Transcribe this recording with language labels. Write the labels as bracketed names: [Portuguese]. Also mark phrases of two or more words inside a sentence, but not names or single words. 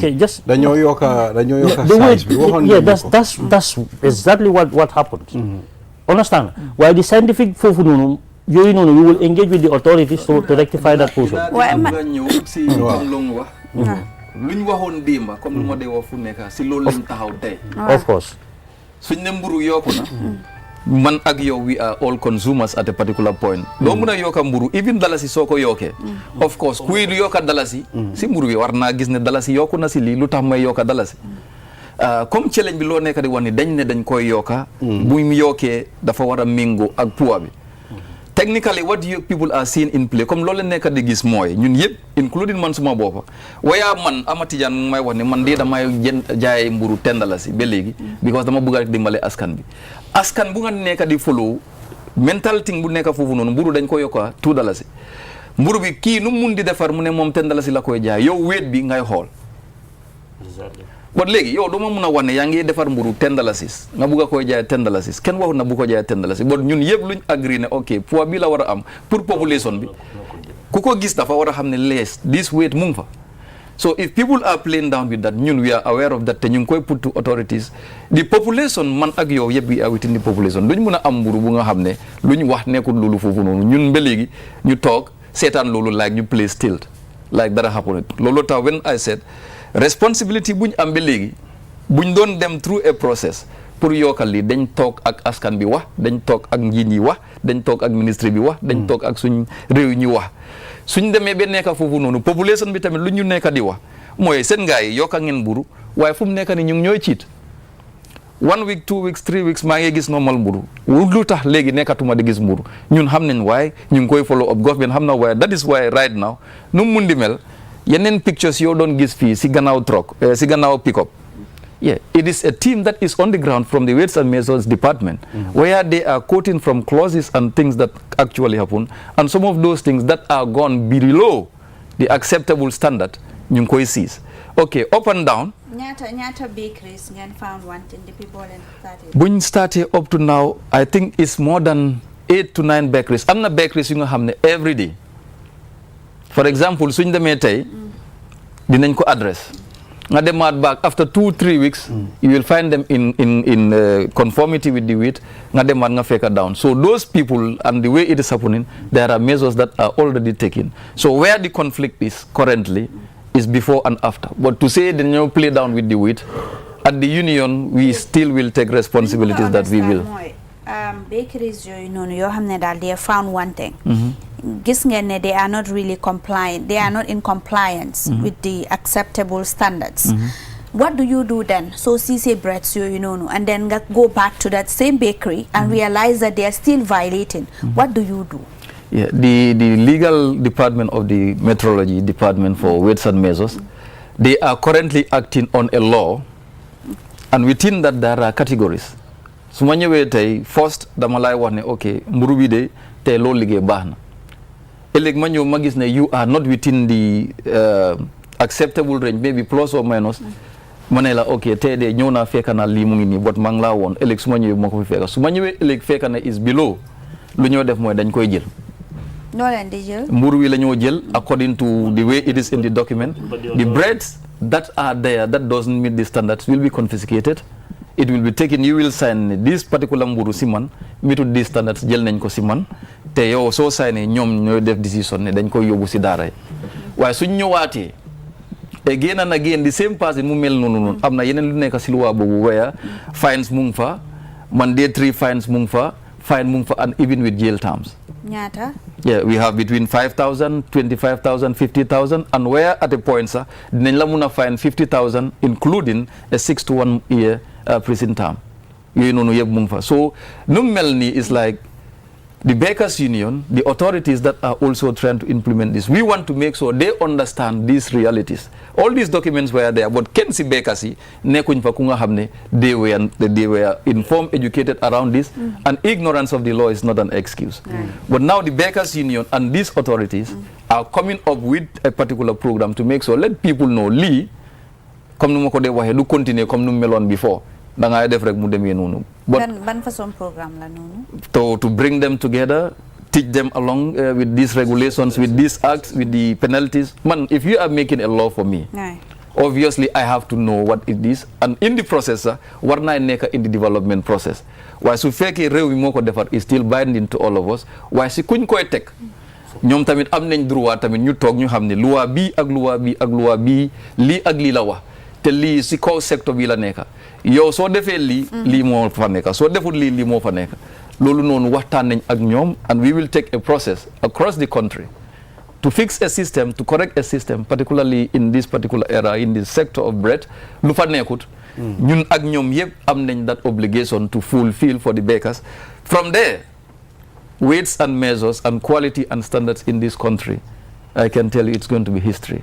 [English] ok just [Wolof] dañoo yokka size bi waxoon [English] yeah that's exactly what happened understand waaye the scientific [Wolof] foofu noonu yooyu noonu [English] we will engage with the authorities to rectify that portion [Wolof] nga ñëw si comme lu mu wax lu ñu waxoon démba comme lu ma dee wax fu nekk si loolu lañ taxaw tey [English] of course [Wolof] suñ ne mburu yokku na man ak yow [English] we are all consumers at a particular point [Wolof] doo mun a yokka mburu even dalasi soo ko yokkee [English] of course [Wolof] kuy yokka dalasi si mburu bi war naa gis ne dalasi yokku na si lii lu tax may yokka dalasi comme challenge bi loo nekk di wax ni dañ ne dañ koy yokka bu mu yokkee dafa war a méngoo ak poids bi [English] technically what you people are seeing in play [Wolof] comme loolu nekk di gis mooy ñun yëpp including man suma boppa waaye man Amatijaan mu may wax ne man de damay jaay mburu $10 ba léegi because dama bëgg a dimbale askan bi askan bu nga nekk di [English] follow mental thing [Wolof] bu nekk foofu noonu mburu dañ ko yokka $2 mburu bi kii nu mun di defar mu ne moom $10 la koy jaay yow wéet bi ngay xool bon léegi yow duma mun a wane yaa ngi defar mburu $10 nga bugg a koy jaay $10 kenn waxut na bu ko jaay $10 bon ñun yëpp luñ agree ne ok poids bi la war a am pour population bi ku ko gis dafa war a xam ne lees [English] this weight [Wolof] mu ngi fa [English] so if people are playing down with that ñun we are aware of that [Wolof] te ñu ngi koy [English] put to authorities the population [Wolof] man ak yow yëpp [English] we are within the population [Wolof] duñ mun a am mburu bu nga xam ne luñ wax nekkul loolu foofu noonu ñun ba léegi ñu toog seetaan loolu like ñu play still like dara happen loolu tax [English] when I said responsibility [Wolof] buñ am ba léegi buñ doon dem [English] through a process [Wolof] pour yokkal li dañ toog ak askan bi wax dañ toog ak njiit yi wax dañ toog ak ministre bi wax dañ toog ak suñ réew ñu wax suñ demee ba nekka foofu noonu population bi tamit lu ñu nekka di wax mooy seen gars yi yokka ngeen mburu waaye fu mu nekka ni ñu ngi ñooy ciit [English] 1 week 2 weeks 3 weeks [Wolof] maa ngi gis normal mburu lu tax léegi nekkatuma di gis mburu ñun xam nañ waaye ñu ngi koy [English] follow up government [Wolof] xam na waaye [English] that is why right now [Wolof] nu mu mun di mel yeneen [English] pictures [Wolof] yoo doon gis fii si gannaaw [English] truck si gannaaw pick up yeah it is a team that is on the ground from the weights and measures department where they are quoting from clauses and things that actually happen and some of those things that are gone below the acceptable standard [Wolof] ñu ngi koy [English] seize okay up and down ñaata bakeries ngeen found wanting the people and started buñ started up to now I think it's more than 8 to 9 bakeries [Wolof] am na [English] bakeries [Wolof] yu nga xam ne [English] every day for example [Wolof] suñ demee tey dinañ ko [English] address [Wolof] nga demaat [English] back after 2-3 weeks you will find them in conformity with the weight [Wolof] nga demaat nga fekka [English] down so those people and the way it is happening there are measures that are already taken so where the conflict is currently is before and after but to say dañoo play down with the weight at the union we still will take responsibilities that we will bakeries [Wolof] yooyu noonu yoo xam ne daal [English] they have found one thing [Wolof] gis ngeen ne [English] they are not really compliant they are not in compliance with the acceptable standards what do you do then so siisee breads [Wolof] yooyu noonu [English] and then nga go back to that same bakery and realize that they are still violating what do you do yeah the legal department of the metrology department for weights and measures they are currently acting on a law and within that there are categories [Wolof] su ma ñëwee tey first dama lay wax ne ok mburu bi de tey loolu liggéey baax na ëllëg ma ñëw ma gis ne [English] you are not within the acceptable range [Wolof] maybe [English] plus or minus [Wolof] ma ne la ok tey de ñëw naa fekka na lii mu ngi nii bot maa ngi laa woon ëllëg su ma ñëwee ma ko fi fekka su ma ñëwee ëllëg fekka na [English] is below [Wolof] lu ñoo def mooy dañ koy jël noo leen di jël mburu wi la ñoo jël [English] according to the way it is in the document the breads that are there that doesn't meet the standards will be confiscated it will be taken you will sign this particular mburu [Wolof] si man [English] meet these standards [Wolof] jël nañ ko si man te yow soo signé ñoom ñooy def décision ne dañ koy yóbbu si daara waaye suñ ñëwaatee [English] again and again the same person [Wolof] mu mel noonu am na yeneen lu nekk si luwaa boobu waya [English] fines [Wolof] mu ngi fa [English] mandatory fines [Wolof] mu ngi fa [English] fine mu ngi fa and even with jail terms [Wolof] ñaata [English] yeah we have between 5,000 25,000 50,000 and where at a point sax [Wolof] dinañ la mun a [English] fine 50,000 including a 6 to 1 year prison term [Wolof] yooyu noonu yëpp mu ngi fa [English] so [Wolof] nu mel nii [English] is like the bakers union the authorities that are also trying to implement this we want to make sure they understand these realities all these documents were there but [Wolof] kenn si [English] bakers yi [Wolof] nekkuñ fa ku nga xam ne [English] they were informed educated around this and ignorance of the law is not an excuse but now the bakers union and these authorities are coming up with a particular program to make sure let people know [Wolof] lii comme nu ma ko dee waxee du continuer comme nu meloon [English] before [Wolof] da ngay def rek mu demee noonu. ban façon programme la noonu. [English] to bring them together, teach them along with these regulations, with these acts, with the penalties. Man, if you are making a law for me, obviously I have to know what it is, and in the process, [Wolof] war naa nekk [English] in the development process. [Wolof] waaye su fekkee réew mi moo ko defar [English] is still binding to all of us [Wolof] waaye si kuñ koy teg ñoom tamit am nañ droit tamit ñu toog ñu xam ne loi bii ak loi bii ak loi bii lii ak lii la wax te lii si kaw secteur bi la nekk yow soo defee lii moo fa nekk soo deful lii moo fa nekk loolu noonu waxtaan nañ ak ñoom [English] and we will take a process across the country to fix a system, to correct a system, particularly in this particular era, in the sector of bread [Wolof] lu fa nekkut ñun ak ñoom yëpp am nañ [English] that obligation to fulfill for the bakers. From there, weights and measures and quality and standards in this country, I can tell you it's going to be history.